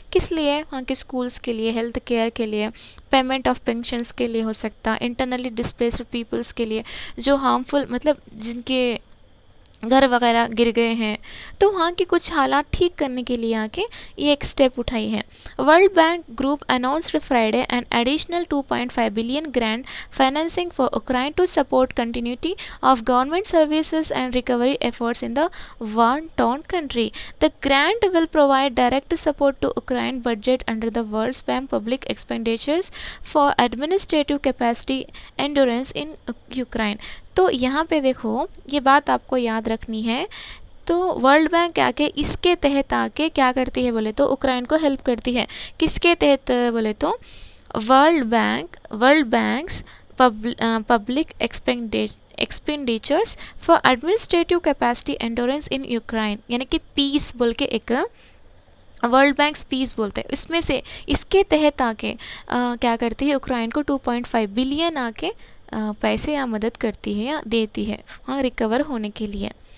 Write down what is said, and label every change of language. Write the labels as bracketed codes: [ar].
[hi] किस लिए, वहाँ के स्कूल्स के लिए, हेल्थ केयर के लिए, [en] payment of pensions [hi] के लिए हो सकता, [en] internally displaced peoples [hi] के लिए जो हार्मफुल मतलब जिनके घर वगैरह गिर गए हैं, तो वहाँ की कुछ हालात ठीक करने के लिए आके ये एक स्टेप उठाई है। [en] World Bank Group announced Friday an additional 2.5 billion grant financing for Ukraine to support continuity of government services and recovery efforts in the war-torn country. The grant will provide direct support to Ukraine budget under the World Bank public expenditures for administrative capacity endurance in Ukraine. [hi] तो यहाँ पे देखो ये बात आपको याद रखनी है। तो वर्ल्ड बैंक आके इसके तहत आके क्या करती है बोले तो उक्राइन को हेल्प करती है। किसके तहत बोले तो world banks public expenditures for administrative capacity endurance in Ukraine, यानी कि पीस बोल के एक वर्ल्ड बैंक पीस बोलते हैं, इसमें से इसके तहत आके क्या करती है उक्राइन को 2.5 बिलियन आके पैसे या मदद करती है या देती है वहाँ रिकवर होने के लिए।